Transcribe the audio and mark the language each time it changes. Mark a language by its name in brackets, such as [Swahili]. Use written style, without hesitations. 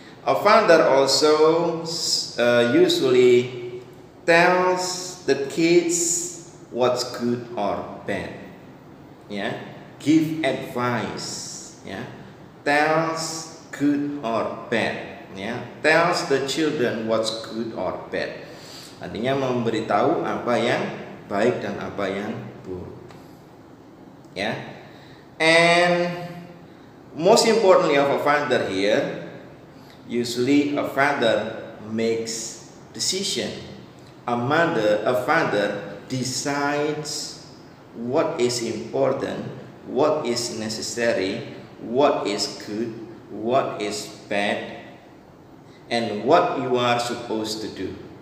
[English] A father also usually tells the kids what's good or bad. Ya, give advice. Ya, tells good or bad. Yeah, tells the children what's good or bad. [Indonesian] Artinya memberitahu apa yang baik dan apa yang buruk. Ya. [English] And most importantly of a father here, usually a father makes decision. A father decides what is important, what is necessary, what is good, what is bad, and what you are supposed to do.